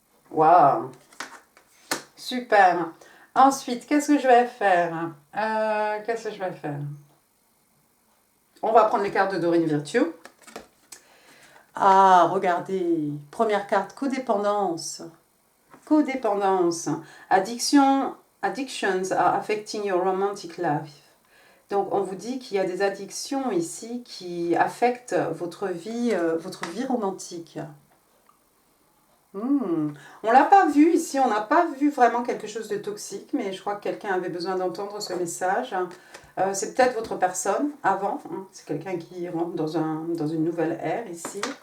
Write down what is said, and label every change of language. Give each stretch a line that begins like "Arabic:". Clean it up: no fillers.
French: Waouh, super. Ensuite, qu'est-ce que je vais faire? Qu'est-ce que je vais faire? On va prendre les cartes de Dorine Virtue. Ah, regardez, première carte, codépendance. Codépendance.
English: Addictions are affecting your romantic life.
French: Donc, on vous dit qu'il y a des addictions ici qui affectent votre vie romantique. On l'a pas vu ici, on n'a pas vu vraiment quelque chose de toxique, mais je crois que quelqu'un avait besoin d'entendre ce message. C'est peut-être votre personne avant, hein. C'est quelqu'un qui rentre dans une nouvelle ère ici.